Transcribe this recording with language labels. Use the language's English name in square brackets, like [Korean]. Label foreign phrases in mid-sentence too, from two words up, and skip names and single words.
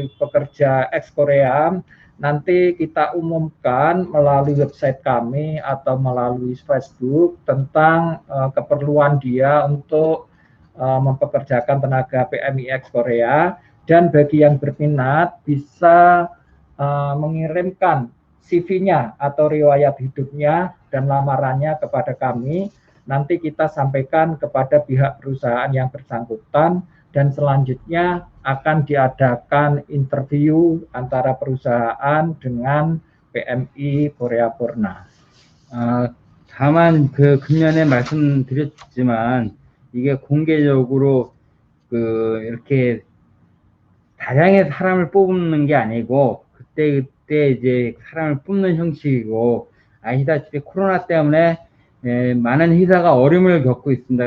[Indonesian] pekerja ex-Korea, nanti kita umumkan melalui website kami atau melalui Facebook tentang keperluan dia untuk mempekerjakan tenaga PMI ex-Korea, dan bagi yang berminat bisa mengirimkan CV-nya atau riwayat hidupnya dan lamarannya kepada kami. Nanti kita sampaikan kepada pihak perusahaan yang bersangkutan, dan selanjutnya akan diadakan interview antara perusahaan dengan PMI Korea Porna. [Korean] 다만 그 금년에 말씀드렸지만 이게 공개적으로 이렇게 다량의 사람을 뽑는 게 아니고 그때 이제 사람을 뽑는 형식이고, 아시다시피 코로나 때문에 많은 회사가 어려움을 겪고 있습니다.